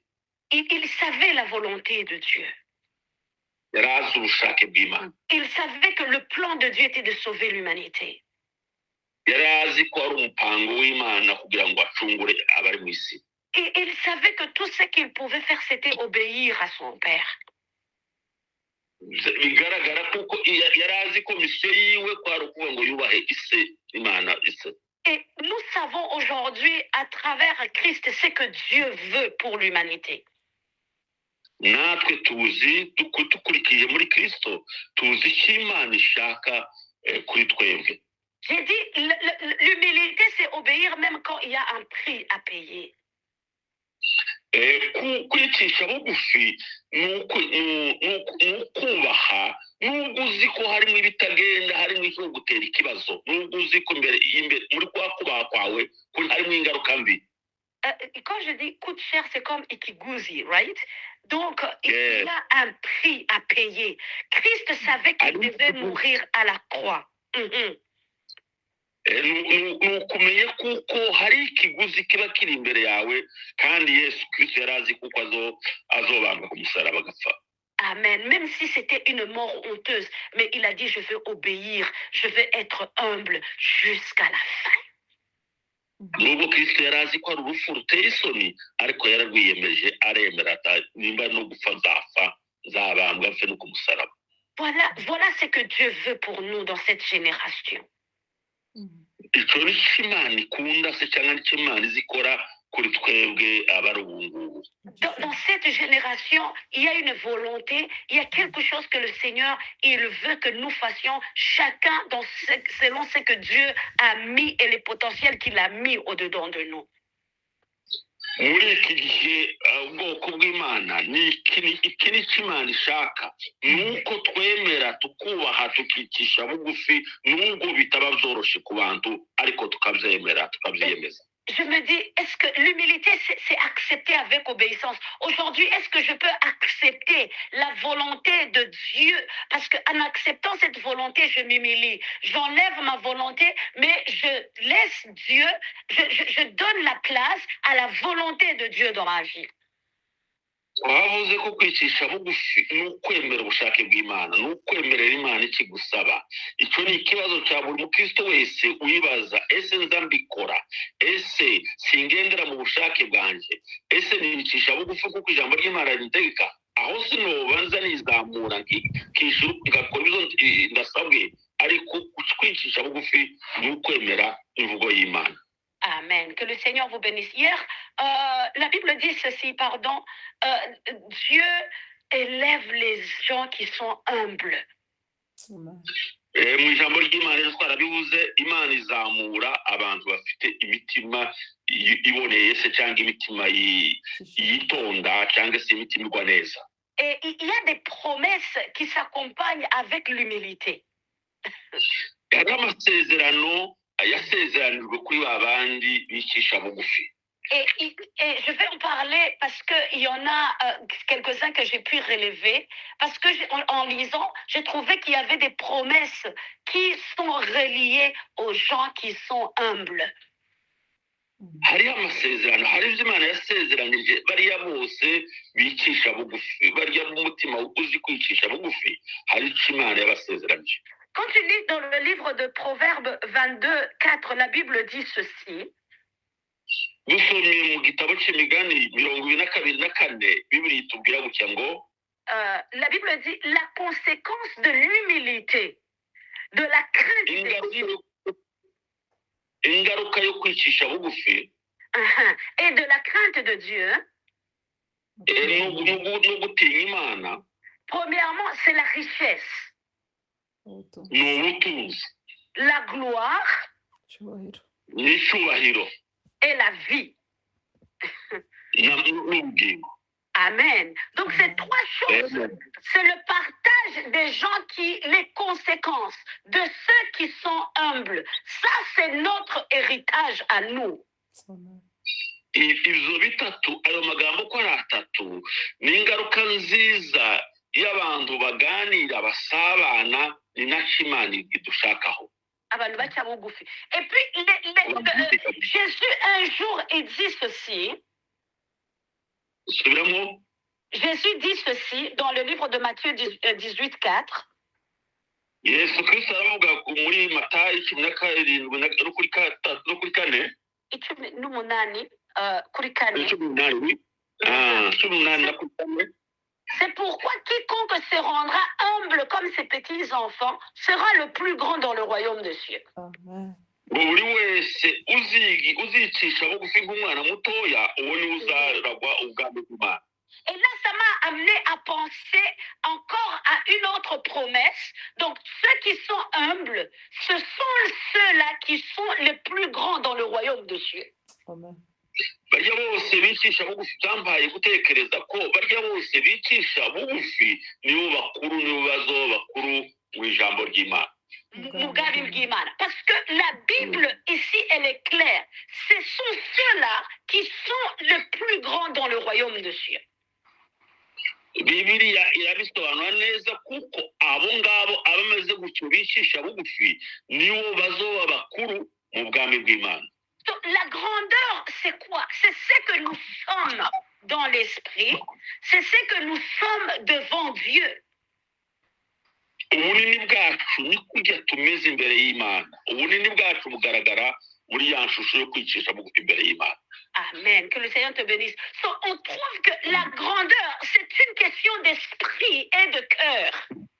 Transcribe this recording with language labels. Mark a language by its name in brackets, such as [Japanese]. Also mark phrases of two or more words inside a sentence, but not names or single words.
[French] Il savait la volonté de Dieu. [Kinyarwanda] Yarazi ubushake bw'Imana. [French] Il savait que le plan de Dieu était de sauver l'humanité. [Kinyarwanda] Yarazi ko ari umupango w'Imana kugira ngo acungure abari mu isi. [French] Et il savait que tout ce qu'il pouvait faire, c'était obéir à son Père. [Kinyarwanda] Bigaragara kuko yarazi ko misiyo yiwe kwari ukuvuga ngo yubahe ise, Imana ise. [French] Et nous savons aujourd'hui, à travers Christ, ce que Dieu veut pour l'humanité. [Kinyarwanda] Natwe tuzi dukurikije muri Kristo, tuzi icyo Imana ishaka kuri twebwe. [French] J'ai dit, l'humilité, c'est obéir même quand il y a un prix à payer. [Kinyarwanda] Kwicisha bugufi ni ukubaha, nubwo uzi ko harimo ibitagenda, harimo icyo gutera ikibazo, nubwo uzi ko imbere muri kwa kubaha kwawe harimo ingaruka mbi. [French] Quand je dis coûte cher, c'est comme ikiguzi, right? Donc, il y a un prix à payer. Christ savait qu'il devait mourir à la croix. [Kinyarwanda] Ni ukumenya kuko hari ikiguzi kiba kiri imbere yawe, kandi Yesu Kristo yari azi kuko azobambwa ku musaraba agapfa. Amen. [French] Même si c'était une mort honteuse, mais il a dit, je veux obéir, je veux être humble jusqu'à la fin. [Kinyarwanda] Nubwo Kristo yari azi ko ari urupfu ruteye isoni, ariko yararwiyemeje, aremera ati nimba no gupfa nzapfa, nzabambwa mfe no ku musaraba. [French] Voilà ce que Dieu veut pour nous dans cette génération. [Kinyarwanda] Icyo ni cyo Imana ikunda se cyangwa ni cyo Imana izikora kuri twebwe abari ubu ngubu. [French] Dans cette génération, il y a une volonté, il y a quelque chose que le Seigneur, il veut que nous fassions, chacun selon ce que Dieu a mis et les potentiels qu'il a mis au-dedans de nous. [Kinyarwanda] Muri iki gihe ubwoko bw'Imana iki ni cyo Imana ishaka, nuko twemera tukubaha tukicisha bugufi, nubwo bitaba byoroshye ku bantu, ariko tukabyemera tukabyiyemeza. [French] Je me dis, est-ce que l'humilité, c'est accepter avec obéissance? Aujourd'hui, est-ce que je peux accepter la volonté de Dieu? Parce qu'en acceptant cette volonté, je m'humilie. J'enlève ma volonté, mais je laisse Dieu, je donne la place à la volonté de Dieu dans ma vie. [Kinyarwanda] Wavuze ko kwicisha bugufi ni ukwemera ubushake bw'Imana, ni ukwemerera Imana ikigusaba. Icyo ni ikibazo cya buri mukristo wese wibaza, ese nza mbikora, ese singendera mu bushake bwanjye, ese nicisha bugufi kuko ijambo ry'Imana ritegeka, aho sinobanza nizamura nkishyura ngakora ibyo ndasabwe, ariko kwicisha bugufi ni ukwemera imvugo y'Imana. Amen. [French] Que le Seigneur vous bénisse. Hier, la Bible dit ceci, pardon. Dieu élève les gens qui sont humbles. [Kinyarwanda] Mu ijambo ry'Imana twarabivuze, Imana izamura abantu bafite imitima iboneye se cyangwa imitima yitonda cyangwa se imitima igwa neza. [French] Et il y a des promesses qui s'accompagnent avec l'humilité. [Kinyarwanda] Hari amasezerano yasezeranijwe kuri babandi bicisha bugufi. [French] Et je vais en parler parce qu'il y en a quelques-uns que j'ai pu relever. Parce que en lisant, j'ai trouvé qu'il y avait des promesses qui sont reliées aux gens qui sont humbles. [Kinyarwanda] hariho amasezerano hari ibyo imana yasezeranyije bariya bose bicisha bugufi barya umutima uzi kwicisha bugufi hari icyo imana yabasezeranyije. [French] Quand tu lis dans le livre de Proverbes 22, 4, la Bible dit ceci. [Kinyarwanda] Dusomye mu gitabo cy'imigani 22:4 Bibiliya itubwira gutya ngo [French] La Bible dit la conséquence de l'humilité, de la crainte de Dieu [Kinyarwanda] ingaruka yo kwicisha bugufi [French] et de la crainte de Dieu. [Kinyarwanda] no gutinya Imana. [French] Premièrement, c'est la richesse, [Kinyarwanda] ni ubutunzi, [French] la gloire [Kinyarwanda] n'icyubahiro [French] et la vie. [Kinyarwanda] n'ubugingo. Amen. [French] Donc ces trois choses, c'est le partage des gens qui, les conséquences de ceux qui sont humbles. Ça, c'est notre héritage à nous. [Kinyarwanda] Ibyo bitatu, ayo magambo ko ari atatu, ni ingaruka nziza y'abantu baganira basabana, ni nacyo Imana idushakaho. Abantu baca bugufi. [French] Et puis, Jésus un jour, il dit ceci. Jésus dit ceci dans le livre de Matthieu 18, 4. [Kinyarwanda] Yesu Kristo aravuga muri Matayo 17:4 n'umunani kuri kane. [French] C'est pourquoi quiconque se rendra humble comme ces petits enfants sera le plus grand dans le royaume de Dieu. [Kinyarwanda] buri wese uzicisha bugufi nk'umwana mutoya uwo ni uzaragwa ubwami bw'Imana. [French] Et là, ça m'a amené à penser encore à une autre promesse. Donc, ceux qui sont humbles, ce sont ceux-là qui sont les plus grands dans le royaume de Dieu. [Kinyarwanda] Barya bose bicisha bugufi, byambaye gutekereza ko barya bose bicisha bugufi nibo bakuru, nibo bazoba bakuru mu ijambo ry'Imana. [French] Parce que la Bible ici, elle est claire. Ce sont ceux-là qui sont les plus grands dans le royaume de Dieu. [Kinyarwanda] Bibiliya irabisobanura neza kuko abo ngabo abameze gutyo bicisha bugufi nibo bazoba bakuru mu bwami bw'Imana. [French] La grandeur, c'est quoi? C'est ce que nous sommes dans l'esprit, c'est ce que nous sommes devant Dieu. [Kinyarwanda] Ubunini bwacu ni kujya tumeze imbere y'Imana. Ubunini bwacu bugaragara muri ya nshusho yo kwicisha bugufi imbere y'Imana. Amen. [French] Que le Seigneur te bénisse. So, on trouve que la grandeur, c'est une question d'esprit et de cœur.